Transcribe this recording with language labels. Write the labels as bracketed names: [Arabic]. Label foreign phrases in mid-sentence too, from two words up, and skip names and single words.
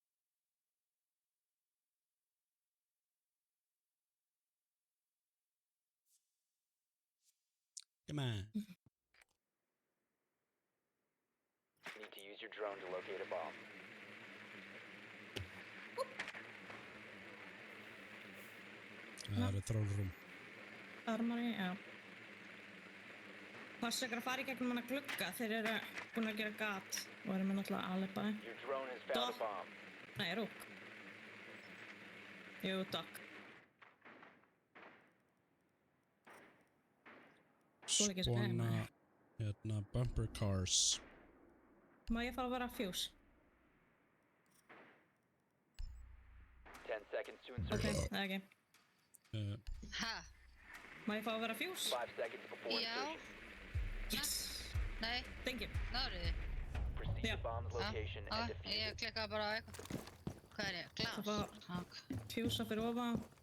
[English] Come on. Need to use your drone to locate a bomb. [Icelandic] Það eru þrólrum. Armory, já. Passa ykkur að fara í gegnum hana glugga, þeir eru búin að gera gat og eru með náttúrulega alibi. [English] Your drone has found a bomb. [Icelandic] Nei, Rúk. Jú, Doc. Svona, hérna, [English] bumper cars. [Icelandic] Má ég fá að vera fuse? [English] 10 seconds to Ok, insertion. [Icelandic] það er ekki. Ha? Má ég fá að vera fuse? [English] 5 seconds before [Icelandic] Já. [English] insertion. Yes! [Icelandic] Nei. [English] Thank you. [Icelandic] Náður þið? [English] Proceed to bomb's location and defuse [Icelandic] Ég [English] it. [Icelandic] klikkaði bara á eitthvað. Hvað er ég? Glas? Það var fuse fyrir ofan.